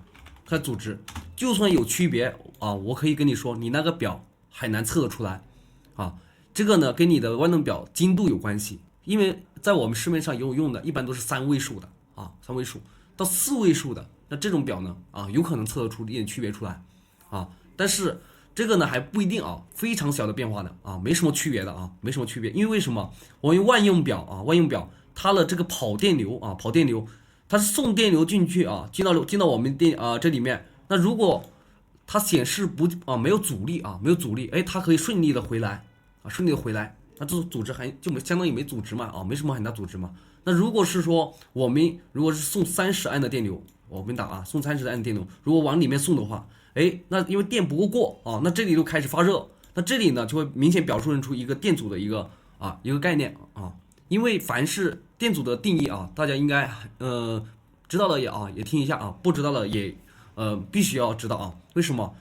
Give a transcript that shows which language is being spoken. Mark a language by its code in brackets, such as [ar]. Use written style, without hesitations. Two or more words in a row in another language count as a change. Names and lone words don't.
[zh] 看阻值，就算有區別啊，我可以跟你說，你那個表很難測得出來，啊，這個呢跟你的萬能表精度有關係，因為在我們市面上有用的，一般都是3位數的，啊，3位數到4位數的，那這種表呢，啊，有可能測得出一點區別出來。啊，但是這個呢還不一定啊，非常小的變化的啊，沒什麼區別的啊，沒什麼區別。因為為什麼？我用萬用表啊，萬用表它的這個跑電流啊，跑電流，它是送電流進去啊，進到我們這裡面。那如果它顯示沒有阻力啊，沒有阻力，哎，它可以順利的回來啊，順利的回來，那這阻值就相當於沒阻值嘛啊，沒什麼很大阻值嘛。那如果是說我們如果是送30安的電流，我們打啊，送30安的電流，如果往裡面送的話。哎，那因為電不夠過啊，那這裡就開始發熱，那這裡呢就會明顯表述出一個電阻的一個概念啊。因為凡是電阻的定義啊，大家應該知道的也聽一下啊，不知道的也必須要知道啊。為什麼？